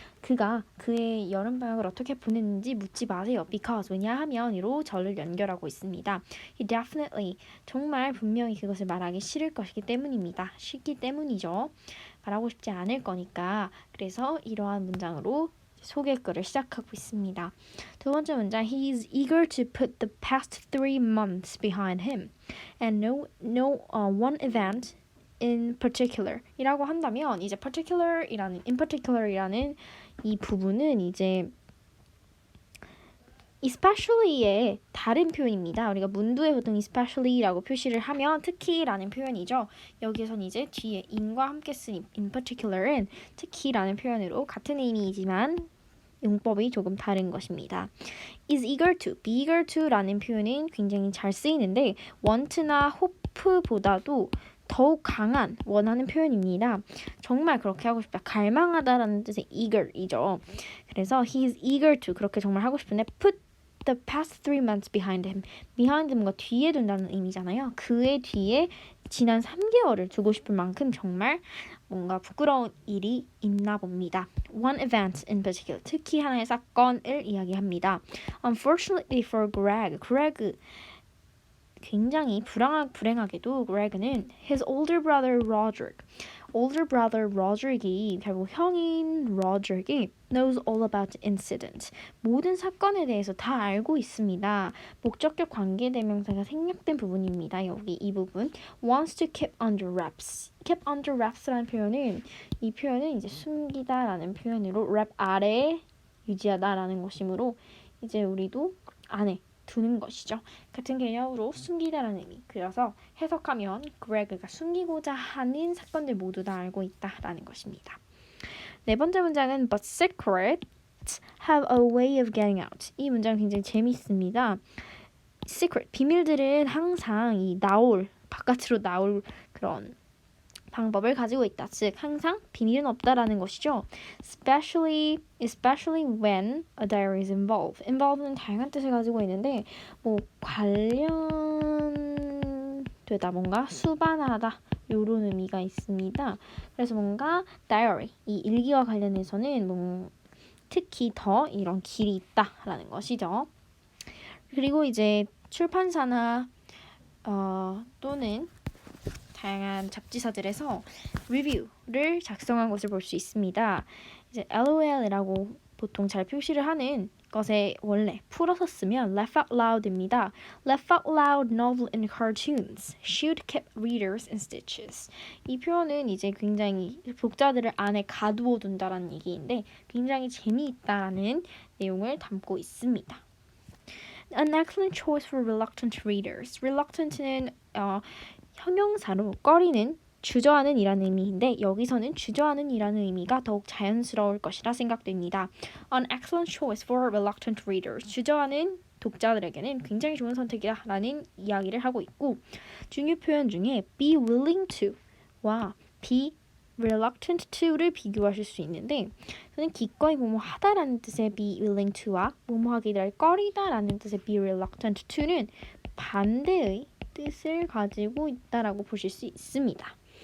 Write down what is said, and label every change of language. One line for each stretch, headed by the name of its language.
Korean: 그가 그의 여름방학을 어떻게 보냈는지 묻지 마세요.
English: Because
Korean: 왜냐하면으로 저를 연결하고 있습니다.
English: He definitely
Korean: 정말 분명히 그것을 말하기 싫을 것이기 때문입니다. 싫기 때문이죠. 말하고 싶지 않을 거니까. 그래서 이러한 문장으로 소개글을 시작하고 있습니다. 두 번째 문장
English: He is eager to put the past 3 months behind him and no one event in particular
Korean: 이라고 한다면 이제 in particular이라는 이 부분은 이제 especially의 다른 표현입니다. 우리가 문두에 보통 especially라고 표시를 하면 특히라는 표현이죠. 여기에선 이제 뒤에 in과 함께 쓴 in particular은 특히라는 표현으로 같은 의미이지만 용법이 조금 다른 것입니다.
English: is eager to, be eager to
Korean: 라는 표현은 굉장히 잘 쓰이는데 want나 hope보다도 더욱 강한 원하는 표현입니다. 정말 그렇게 하고 싶다. 갈망하다라는 뜻의 eager이죠. 그래서
English: he is eager to
Korean: 그렇게 정말 하고 싶은데
English: put the past 3 months behind him.
Korean: behind 뭔가 뒤에 둔다는 의미잖아요. 그의 뒤에 지난 3개월을 두고 싶을 만큼 정말 뭔가 부끄러운 일이 있나 봅니다.
English: One event in particular.
Korean: 특히 하나의 사건을 이야기합니다.
English: Unfortunately for Greg
Korean: 굉장히 불행하게도
English: Greg는 his older brother Roderick이
Korean: 결국 형인
English: Roderick이 knows all about the incident.
Korean: 모든 사건에 대해서 다 알고 있습니다. 목적격 관계대명사가 생략된 부분입니다. 여기 이 부분
English: wants to keep under wraps.
Korean: keep under wraps라는 표현은 이 표현은 이제 숨기다라는 표현으로 wrap 아래에 유지하다라는 것이므로 이제 우리도 안에 두는 것이죠. 같은 개념으로 숨기다라는 의미. 그래서 해석하면 Greg가 숨기고자 하는 사건들 모두 다 알고 있다라는 것입니다. 네 번째 문장은
English: But secrets have a way of getting out.
Korean: 이 문장 굉장히 재밌습니다. Secret, 비밀들은 항상 바깥으로 나올 그런 방법을 가지고 있다. 즉 항상 비밀은 없다라는 것이죠.
English: Especially when a diary is involved.
Korean: involved는 다양한 뜻을 가지고 있는데 뭐 관련되다, 뭔가 수반하다 이런 의미가 있습니다. 그래서 뭔가 diary, 이 일기와 관련해서는 특히 더 이런 길이 있다라는 것이죠. 그리고 이제 출판사나 또는 다양한 잡지사들에서 리뷰를 작성한 것을 볼 수 있습니다. 이제 LOL이라고 보통 잘 표시를 하는 것에 원래 풀어서 쓰면
English: laugh out loud
Korean: 입니다.
English: Laugh out loud novel and cartoons should keep readers in stitches.
Korean: 이 표현은 이제 굉장히 독자들을 안에 가두어 둔다라는 얘기인데 굉장히 재미있다라는 내용을 담고 있습니다.
English: An excellent choice for reluctant readers.
Korean: Reluctant는 형용사로 꺼리는, 주저하는 이라는 의미인데 여기서는 주저하는 이라는 의미가 더욱 자연스러울 것이라 생각됩니다.
English: An excellent choice for reluctant readers.
Korean: 주저하는 독자들에게는 굉장히 좋은 선택이라는 이야기를 하고 있고 중요 표현 중에
English: be willing to
Korean: 와
English: be reluctant to
Korean: 를 비교하실 수 있는데 저는 기꺼이 뭐뭐 하다라는 뜻의 be willing to와 뭐뭐 하기를 꺼리다라는 뜻의 be reluctant to는 반대의 뜻을 가지고 있다라고 보실 수 있습니다.